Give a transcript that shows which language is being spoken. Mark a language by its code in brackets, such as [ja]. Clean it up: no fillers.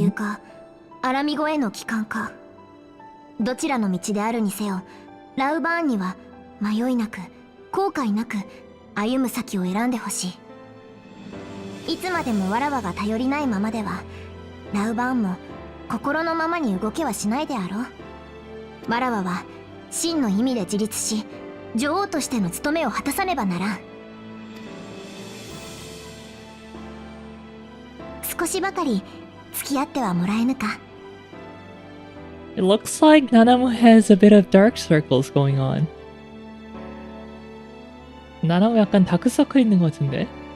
[ja] 留かアラミゴへの帰還か、どちらの道であるにせよラウバーンには迷いなく後悔なく歩む先を選んでほしい。いつまでもわらわが頼りないままではラウバーンも心のままに動けはしないであろう。わらわは真の意味で自立し女王としての務めを果たさねばならん。少しばかり付き合ってはもらえぬか。 [en] It looks like Nanamo has a bit of dark circles going on. [ko] 나나무 약간 다크서클 있는 것 같은데?